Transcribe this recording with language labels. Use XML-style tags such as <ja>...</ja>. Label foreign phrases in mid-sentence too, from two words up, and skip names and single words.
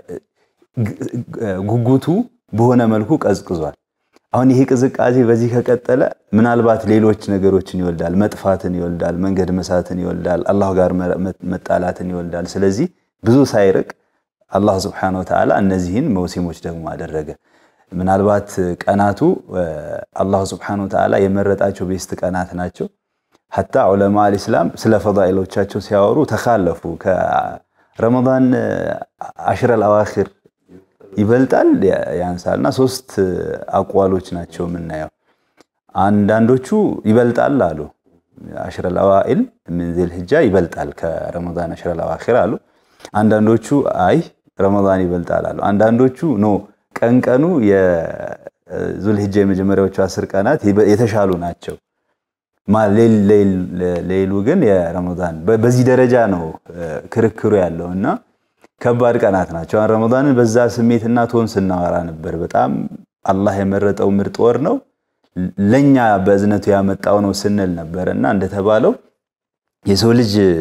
<am>ጉጉቱ በሆነ መልኩ ቀዝቅዟል አሁን ይሄ ቅዝቃዜ በዚህ ከቀጠለ ምናልባት ሌሎች ነገሮችን ይወልዳል መጥፋትን ይወልዳል መንገድ መሳትን ይወልዳል አላህ ጋር መጣላትን ይወልዳል ስለዚህ ብዙ ሳይርቅ</am> <ar>الله سبحانه وتعالى</ar> <am>እነዚህን መውሲሞች ደግሞ አደረገ ምናልባት ቀናቱ</am> <ar>الله سبحانه وتعالى</ar> <am>የመረጣቸው ቤስት ቀናት ናቸው</am> <ar>حتى علماء الاسلام</ar> <am>ስለ ፈዳኢሎቻቸው ሲያወሩ ተኻለፉ ከረመዳን 10 الأواخر ይበልጣል ያንሳልና ሶስት አቋሎች ናቸው ምናየው አንዳንዶቹ ይበልጣል አሉ 10</am> <ar>الأوائل من ذي الحجة</ar> <am>ይበልጣል ከረመዳን 10 الأواخر አሉ አንዳንዶቹ አይ ረመዳን ይበልጣል አሉ አንዳንዶቹ ኖ ቀንቀኑ የዙል ሂጃ የመጀመሪያዎቹ 10 ቀናት የተሻሉ ናቸው ሌሉ ግን የረመዳን በዚህ ደረጃ ነው ክርክሩ ያለውና ከባድ ቀናት ናቸው ረመዳንን በዛ ስሜትና ቶን ስናወራ ነበር በጣም አላህ የመረጠው ምርጥ ወር ነው ለኛ በእዝነቱ ያመጣው ነው ስንል ነበርና እንደተባለው የሰው ልጅ</am>